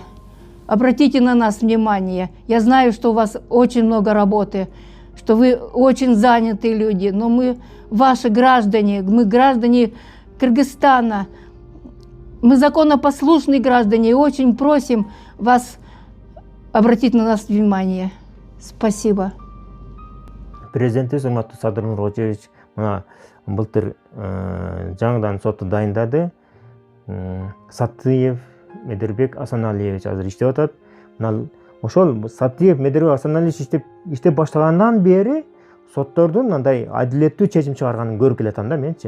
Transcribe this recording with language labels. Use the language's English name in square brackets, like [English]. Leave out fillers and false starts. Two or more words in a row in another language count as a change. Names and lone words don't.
[Russian] Обратите на нас внимание. Я знаю, что у вас очень много работы, что вы очень занятые люди, но мы ваши граждане, мы граждане Кыргызстана, мы законопослушные граждане и очень просим вас обратить на нас внимание. Спасибо. [Kyrgyz] Президентибиз урматтуу Садыр Нуркожоевич мына былтыр жаңыдан соту дайындады. Сатыев Медербек Асаналиевич азыр иштеп атат. Мына ошол Сатыев Медербек Асаналиевич иштеп баштагандан бери соттордун мындай адилеттүү чечим чыгарганын көрүп келатам да менчи.